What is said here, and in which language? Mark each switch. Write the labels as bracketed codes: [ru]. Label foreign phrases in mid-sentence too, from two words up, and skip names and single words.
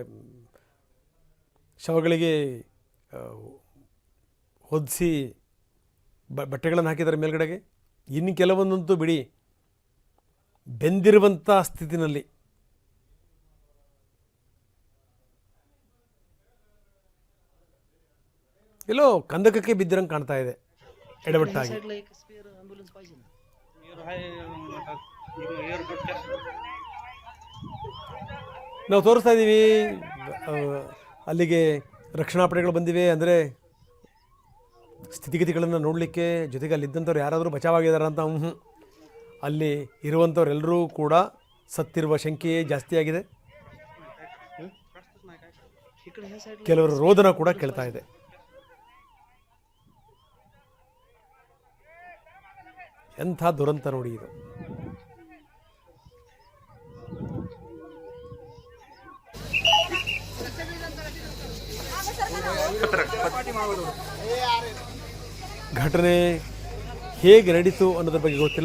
[kn] ಶವಗಳಿಗೆ ಹೊದಿಸಿ ಬಟ್ಟೆಗಳನ್ನು ಹಾಕಿದ್ದಾರೆ ಮೇಲ್ಗಡೆಗೆ. ಇನ್ನು ಕೆಲವೊಂದಂತೂ ಬಿಡಿ ಬೆಂದಿರುವಂಥ ಸ್ಥಿತಿನಲ್ಲಿ. ಎಲ್ಲೋ ಕಂದಕಕ್ಕೆ ಬಿದ್ದಿರಂಗೆ ಕಾಣ್ತಾ ಇದೆ ಎಡವಟ್ಟಾಗಿ. [mr] साईडला एक [en] spare ambulance [mr] पाहिजे ना. [kn] ನಾವು ತೋರಿಸ್ತಾ ಇದ್ದೀವಿ. ಅಲ್ಲಿಗೆ ರಕ್ಷಣಾ ಪಡೆಗಳು ಬಂದಿವೆ. ಅಂದರೆ ಸ್ಥಿತಿಗತಿಗಳನ್ನು ನೋಡಲಿಕ್ಕೆ. ಜೊತೆಗೆ ಅಲ್ಲಿದ್ದಂಥವ್ರು ಯಾರಾದರೂ ಬಚಾವಾಗಿದ್ದಾರೆ ಅಂತ. ಅಲ್ಲಿ ಇರುವಂಥವ್ರೆಲ್ಲರೂ ಕೂಡ ಸತ್ತಿರುವ ಸಂಖ್ಯೆ ಜಾಸ್ತಿಯಾಗಿದೆ. [mr] इकडे ह्या साईडला [kn] ಕೆಲವರ ರೋದನ ಕೂಡ ಕೇಳ್ತಾ ಇದೆ. ಎಂಥ ದುರಂತ ನೋಡಿ ಇದು. ಘಟನೆ ಹೇಗೆ ನಡೀತು ಅನ್ನೋದ್ರ ಬಗ್ಗೆ ಗೊತ್ತಿಲ್ಲ.